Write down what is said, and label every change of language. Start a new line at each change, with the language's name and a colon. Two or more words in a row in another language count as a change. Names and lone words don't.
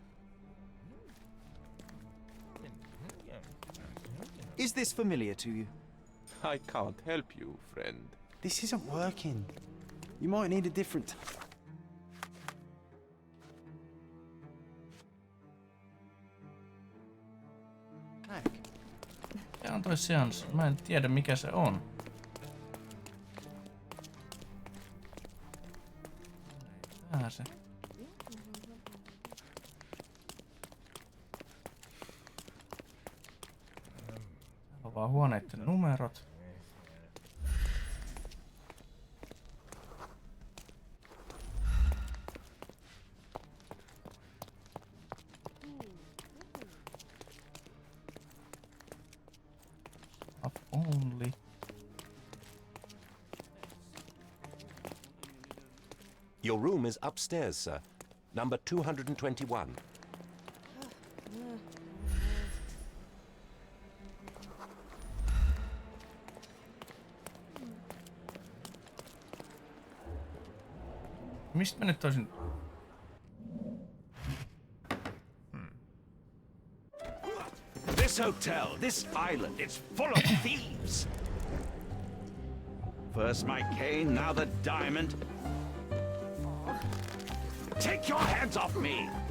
English: Is this familiar to you? I can't help you, friend. This isn't working. You might need a different... Tack.
Finnish: Se on toi seans. Mä en tiedä mikä se on. Se. Täällä on vaan huoneiden numerot.
English: Up only. Your room is upstairs, sir. Number 221.
Finnish: Mistä mä nyt olisin...
English: This hotel, this island, it's full of thieves. First my cane, now the diamond. Take your hands off me!